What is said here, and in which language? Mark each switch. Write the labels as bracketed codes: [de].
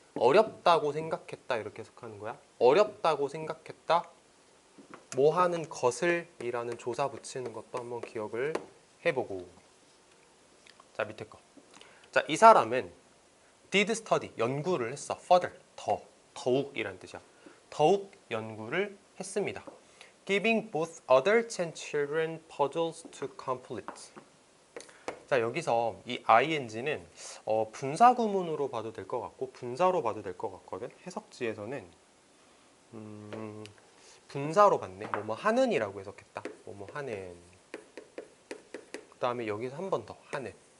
[ko] 어렵다고 생각했다 이렇게 해석하는 거야. 어렵다고 생각했다. 뭐 하는 것을 이라는 조사 붙이는 것도 한번 기억을 해보고. 자, 밑에 거. 자, 이 사람은 did study, 연구를 했어. further, 더욱이란 뜻이야. 더욱 연구를 했습니다. [en] Giving both adults and children puzzles to complete. [ko] 자, 여기서 이 ing는 분사 구문으로 봐도 될 것 같고 분사로 봐도 될 것 같거든. 해석지에서는 분사로 봤네. 뭐뭐 하는이라고 해석했다. 뭐뭐 하는. 그 다음에 여기서 한 번 더 하는.